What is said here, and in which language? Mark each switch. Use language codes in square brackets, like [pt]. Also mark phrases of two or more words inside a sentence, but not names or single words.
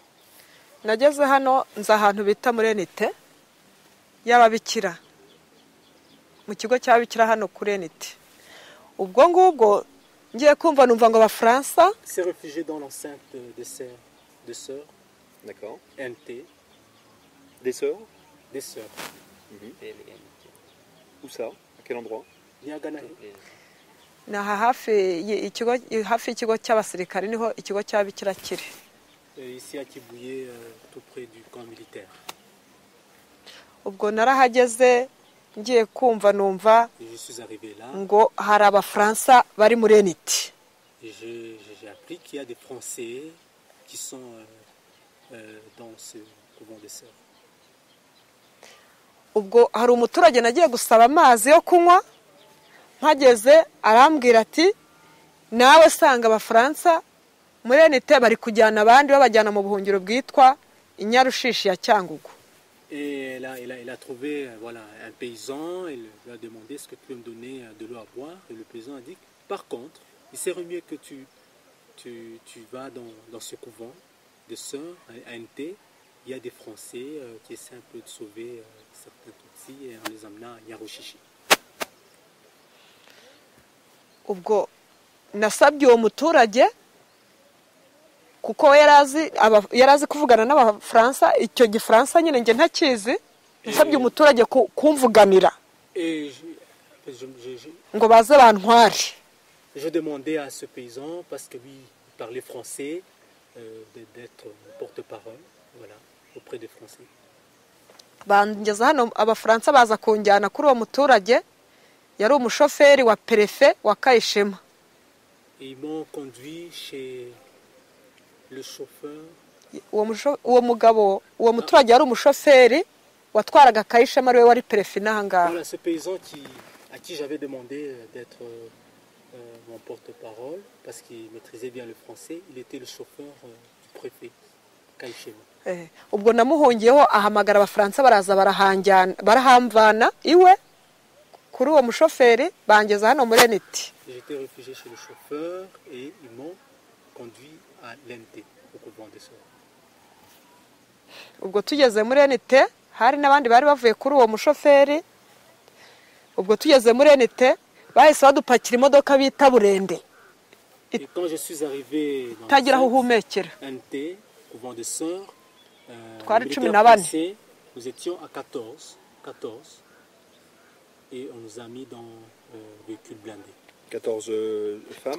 [rw] Nageze hano nza ahantu bita muri Enite y'ababikira, mu kigo cy'ababikira hano kuri Enite. Ubwo ngubwo ngiye kumva numva ngo abafaransa [fr] s'est réfugié dans l'enceinte de sœurs. D'accord. NT. Des sœurs? Des sœurs. Où ça? À quel endroit? [rw] Niagana. naha hafi y'ikigo cy'abasirikare niho ikigo cy'ababikira kiri. [fr] Ici à Kibuye, tout près du camp militaire. [rw] Ubwo narahageze ngiye kumva numva ngo hari abafaransa bari muri Enite. [fr] J'ai appris qu'il y a des Français qui sont dans ce couvent des sœurs. [rw] Ubwo hari umuturage nagiye gusaba amazi yo kunywa, mpageze arambwira ati nawe sanga abafaransa muri Enite bari kujyana abandi babajyana mu buhungiro bwitwa Inyarushishi ya Cyangugu. [fr] Et elle a trouvé voilà, un paysan, elle lui a demandé est-ce que tu peux me donner de l'eau à boire, et le paysan a dit par contre, il serait mieux que tu vas dans ce couvent de sœurs à NT, il y a des Français qui essaient un peu de sauver certains Tutsis en les amenant à Nyarushishi. [rw] Ubwo nasabye uwo muturage kuko yarazi kuvugana n'abafaransa, icyo gifaransa nyine nge ntakizi, nasabye umuturage kumvuganira ngo baze bantware. [fr] Je demandais à ce paysan parce que lui il parlait français d'être porte-parole, voilà, auprès des Français. [rw] bangeza hano abafaransa baza kunjyana kuri uwo muturage yari umushoferi wa perefe wa Kayishema. [fr] Et ils m'ont conduit chez le chauffeur. [rw] uwo mugabo uwo muturage yari umushoferi watwaraga Kayishema ariwe wari perefe n'ahangaha. [fr] Voilà, ce paysan à qui j'avais demandé d'être mon porte-parole parce qu'il maîtrisait bien le français, il était le chauffeur du préfet Kayishema. [rw] Ubwo namuhungiyeho ahamagara abafaransa baraza barahamvana iwe kuri uwo mushoferi bangeza hano muri NT. [fr] J'étais réfugié chez le chauffeur et ils m'ont conduit à l'NT au couvent des Sœurs. [rw] Ubwo tugeze muri NT hari n'abandi bari bavuye kuri uwo mushoferi. Ubwo tugeze muri NT bahise badupakira imodoka bita Burende. [fr] Et quand je suis arrivé dans NT, couvent des Sœurs, nous étions à 14 et on nous a mis dans véhicule blindé. 14 femmes.